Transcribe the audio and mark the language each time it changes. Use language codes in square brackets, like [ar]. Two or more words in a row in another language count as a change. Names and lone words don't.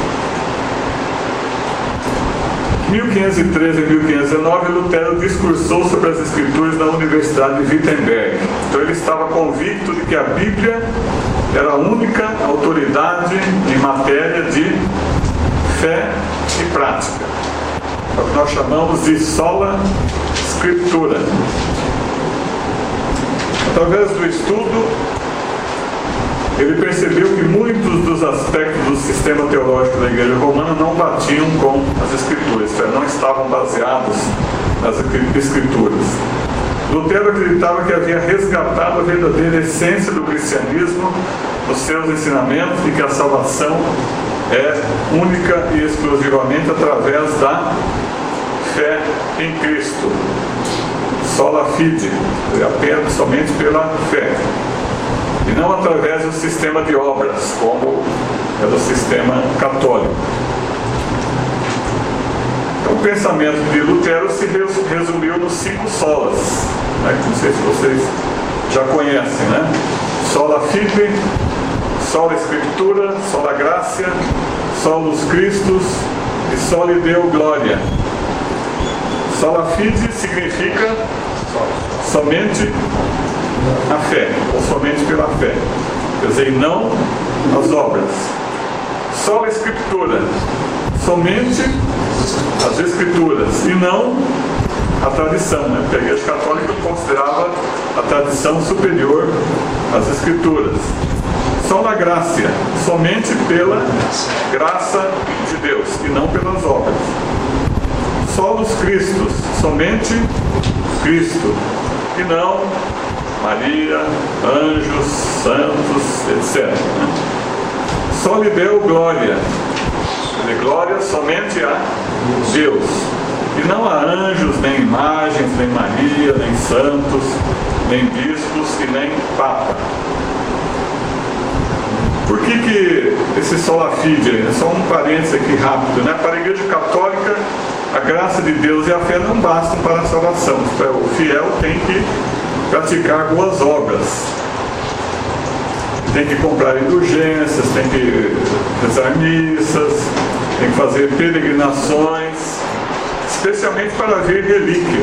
[pt] Em 1513 e 1519, Lutero discursou sobre as Escrituras na Universidade de Wittenberg. Então ele estava convicto de que a Bíblia era a única autoridade em matéria de fé e prática. É o que nós chamamos de [la] sola scriptura. [pt] Através do estudo, ele percebeu que muitos dos aspectos do sistema teológico da Igreja Romana não batiam com as Escrituras, isto é, não estavam baseados nas Escrituras. Lutero acreditava que havia resgatado a verdadeira essência do cristianismo nos seus ensinamentos e que a salvação é única e exclusivamente através da fé em Cristo. [la] Sola fide, [pt] apenas somente pela fé. e não através do sistema de obras, como é do sistema católico. Então, o pensamento de Lutero se resumiu nos 5 solas, né? Não sei se vocês já conhecem, né? [la] Sola fide, sola scriptura, sola gratia, solus Christus e soli Deo gloria. Sola fide [pt] significa somente a fé, ou somente pela fé, quer dizer, não as obras. [la] Sola scriptura, [pt] somente as escrituras, e não a tradição, né? Porque a Igreja Católica considerava a tradição superior às escrituras. [la] Sola gratia, [pt] somente pela graça de Deus, e não pelas obras. [la] Solus Christus, [pt] somente Cristo, e não Maria, anjos, santos, etc. [la] Soli Deo gloria, [pt] de glória somente a Deus, e não a anjos, nem imagens, nem Maria, nem santos, nem bispos e nem papa. Por que esse [la] sola fide? [pt] É só um parênteses aqui rápido, né? Para a Igreja Católica, a graça de Deus e a fé não bastam para a salvação. O fiel tem que praticar boas obras, tem que comprar indulgências, tem que rezar missas, tem que fazer peregrinações, especialmente para ver relíquias.